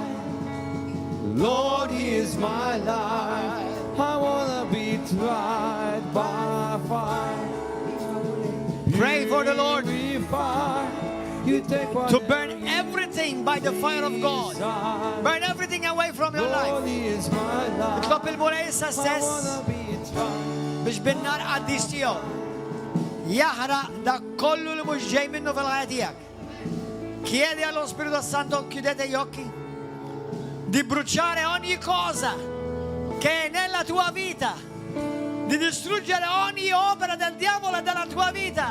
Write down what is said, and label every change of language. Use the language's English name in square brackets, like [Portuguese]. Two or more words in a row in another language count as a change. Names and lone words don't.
[English] Lord, here's my life. I wanna be tried by fire. Pray for the Lord Purify. You take to burn everything by the fire of God. Burn everything away from your Lord, life. here's my life. [Maltese] Itlop il-mulej sa [English] I [Maltese] stess [English] wanna be tried. [Maltese] biex bin-nar qaddis tiegħu jaħraq dak kollu li mhux ġej minnu fil-ħajja tiegħek. [Italian] Chiedi allo Spirito Santo, chiudete gli occhi, di bruciare ogni cosa che è nella tua vita, di distruggere ogni opera del diavolo e della tua vita.